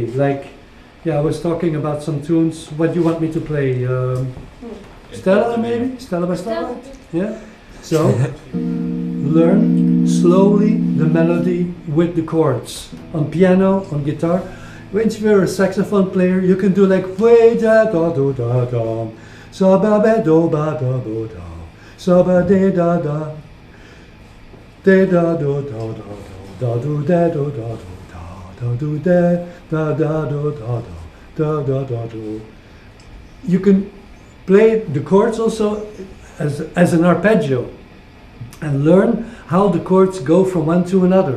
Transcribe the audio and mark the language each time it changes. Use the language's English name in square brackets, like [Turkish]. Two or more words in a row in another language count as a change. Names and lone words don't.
[English] Like, yeah, I was talking about some tunes. What do you want me to play? Stella maybe? Stella by Starlight? Yeah? So, learn slowly the melody with the chords. On piano, on guitar. when you're a saxophone player, you can do like way da da do da da, sa ba ba do ba da do da, sa ba de da da, de da do da da da do da do da da do da da do da da da da do. You can play the chords also as an arpeggio and learn how the chords go from one to another.